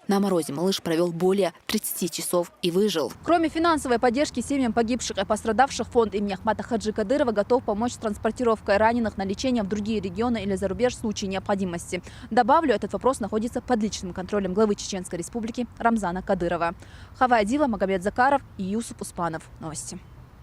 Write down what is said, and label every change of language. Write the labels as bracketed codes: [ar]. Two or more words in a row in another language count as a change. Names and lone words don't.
[ru] На морозе малыш провел более 30 часов и выжил. Кроме финансовой поддержки семьям погибших и пострадавших, фонд имени Ахмата Хаджи Кадырова готов помочь с транспортировкой раненых на лечение в другие регионы или за рубеж в случае необходимости. Добавлю, этот вопрос находится под личным контролем главы Чеченской республики Рамзана Кадырова. Хава Адила, Магомед Закаров и Юсуп Успанов. Новости.